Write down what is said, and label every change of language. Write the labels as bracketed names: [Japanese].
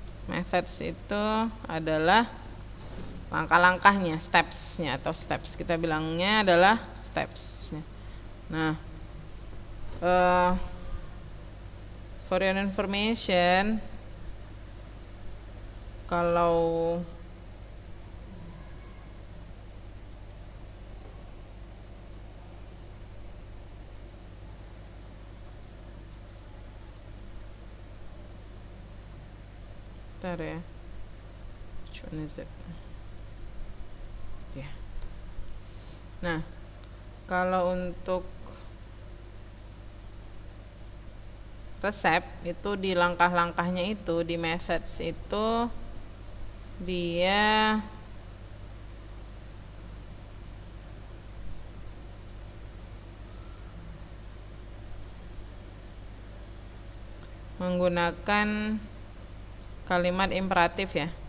[Indonesian] Methods itu adalah langkah-langkahnya, steps-nya atau steps. Kita bilangnya adalah steps. Nah, [English] for your information, [Indonesian] kalau bentar ya, [English] which one is it? Yeah. [Indonesian] Nah, kalau untuk resep itu di langkah-langkahnya itu, di message itu dia menggunakan kalimat imperatif ya.